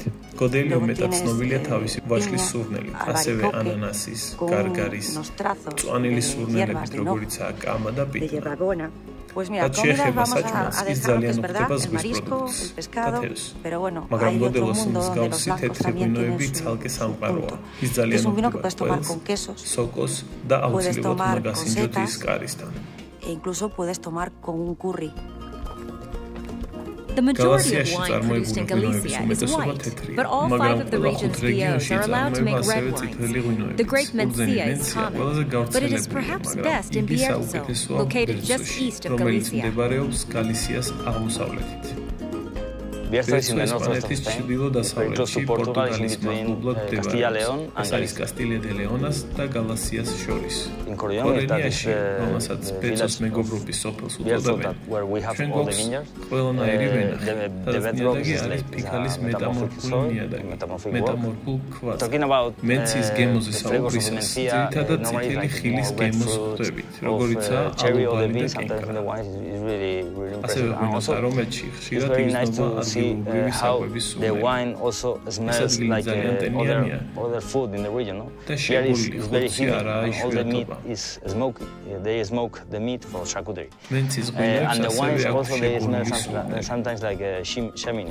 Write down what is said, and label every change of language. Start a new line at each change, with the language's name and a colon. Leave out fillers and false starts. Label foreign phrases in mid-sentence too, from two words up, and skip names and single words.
Georgian: გოდელიო მეტად ცნობილია თავისი ვაშლის სურნელით, ასევე ანანასის, გარგარის, მწვანილის სურნელებით, როგორიცაა კამა და პიტნა. რაც შეეხება საჭმელს, ის ძალიან უხდება ზღვის პროდუქტს და თევზს. მაგრამ გოდელოს მსგავსი თეთრი ღვინოები ცალკე სამყაროა. ის ძალიან უხდება ყველს, სოკოს და აუცილებლად მაგასინჯოთ ის კარისთან.
English: The majority of wine produced in Galicia is white, but all 5 of the region's DOs are allowed to make red wines. The grape Mencia is common, but it is perhaps best in Bierzo, located just east of Galicia.
Georgian: ესპანეთის ჩრდილო-დასავლეთში პორტუგალიის მახლობლად მდებარეობს. ეს არის კასტილია დე ლეონას და გალისიას შორის. კორენიაში, რომელსაც ბეცოს მეგობრობის სოფელს უწოდებენ, ჩვენ გვაქვს ყველანაირი ვენახი, სადაც ნიადაგი არის ფიქალის მეტამორფული ნიადაგი, მეტამორფულ ქვაზე. მენციის გემოზე საუბრისას, ძირითადად წითელი ხილის გემოს ხვდებით, როგორიცაა ალუბალი და კენკა. ასევე ღვინოს არომატში ხშირად იგრძნობა
English: the wine also smells like other food in the region. Here is very humid, and all the meat is smoky. They smoke the meat for charcuterie. And the wines also they smell sometimes like chimney.